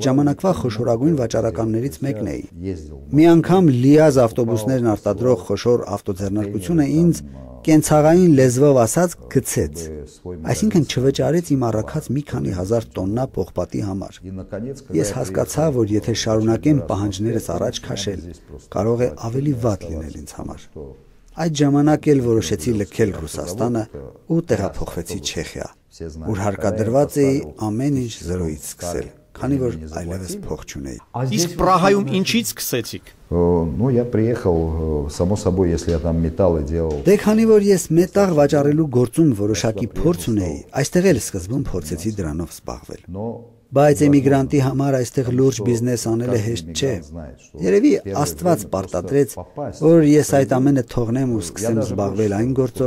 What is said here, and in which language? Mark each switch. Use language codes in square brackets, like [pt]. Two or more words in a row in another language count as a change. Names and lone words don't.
[hy] ժամանակվա խոշորագույն վաճառականներից մեկն էի։ Մի անգամ լիազ ավտոբուսներն արտադրող խոշոր ավտոձեռնարկությունը ինձ կենցաղային լեզվով ասած գցեց։ Այսինքն չվճարեց իմ առաքած մի քանի հազար տոննա պողպատի համար։ Ես հասկացա, որ եթե շարունակեմ պահանջներս առաջ քաշել, կարող է ավելի վատ լինել ինձ համար։ Այդ ժամանակ էլ որոշեցի լքել Ռուսաստանը ու տեղափոխվեցի Չեխիա, ուր հարկադրված էի ամեն ինչ զրոյից սկսել, քանի որ այլևս փող չունեի։ Իսկ Պրահայում ինչից սկսեցիք։ [ru] Ну, я приехал, само собой, если я там металлы делал. [hy] Դե քանի որ ես մետաղ վաճառելու գործում որոշակի փորձ ունեի, այստեղ էլ սկզբում փորձեցի դրանով զբաղվել։ Բայց էմիգրանտի համար այստեղ լուրջ բիզնես անելը հեշտ չէ։ Երևի Աստված պարտադրեց, որ ես այդ ամենը թողնեմ ու սկսեմ զբաղվել այն գործով,